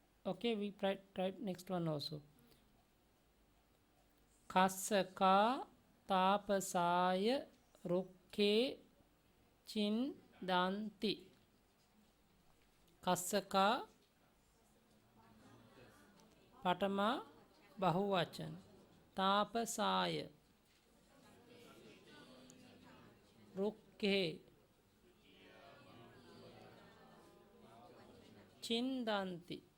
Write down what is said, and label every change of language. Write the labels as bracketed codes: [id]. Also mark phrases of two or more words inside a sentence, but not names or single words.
[en] Okay, we try next one also. [pi] Kassaka tapasaya rukke chindanti. Kassaka patama bahuvachan. Tapasaya rukke chindanti.